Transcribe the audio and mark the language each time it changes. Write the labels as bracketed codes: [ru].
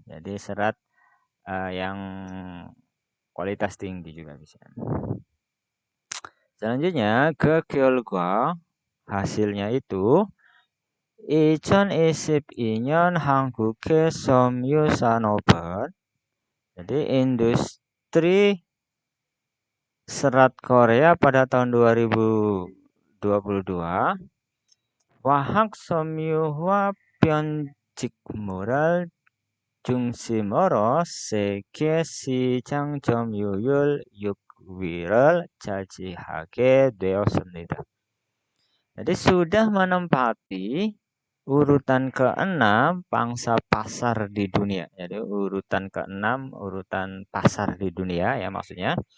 [id] Jadi serat yang kualitas tinggi juga bisa. Selanjutnya ke Kyolgwa, hasilnya itu [ko] 이천 이십이년 한국의 섬유 산업은 [id] jadi industri serat Korea pada tahun 2022 [ko] wahak 섬유와 변직물을 중심으로 세계 시장 점유율 6위를 차지하게 되었습니다. [id] Jadi sudah menempati urutan ke-6 pangsa pasar di dunia. Jadi urutan ke-6 urutan pasar di dunia ya maksudnya.